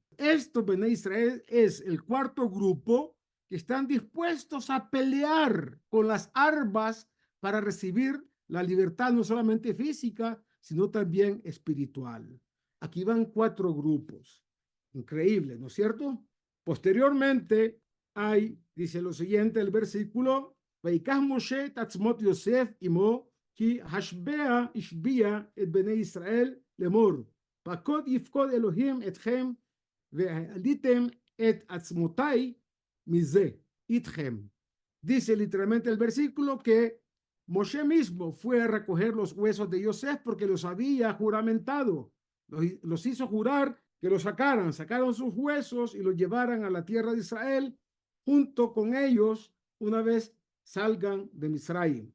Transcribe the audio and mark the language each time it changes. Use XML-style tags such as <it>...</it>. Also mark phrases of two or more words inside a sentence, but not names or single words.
<es>Esto, Bene Israel, es el cuarto grupo que están dispuestos a pelear con las armas para recibir la libertad no solamente física, sino también espiritual. Aquí van cuatro grupos. Increíble, ¿no es cierto? Posteriormente hay, dice lo siguiente, el versículo,</es> <he>ויקח משה את עצמות יוסף עמו כי השבע השביע את בני ישראל לאמור, פקוד יפקוד אלוהים אתכם והעליתם את עצמותיי מזה איתכם.</he> <es>Dice literalmente el versículo que Moshe mismo fue a recoger los huesos de Yosef porque los había juramentado, los hizo jurar que los sacaron sus huesos y los llevaran a la tierra de Israel junto con ellos una vez salgan de Misraim.</es>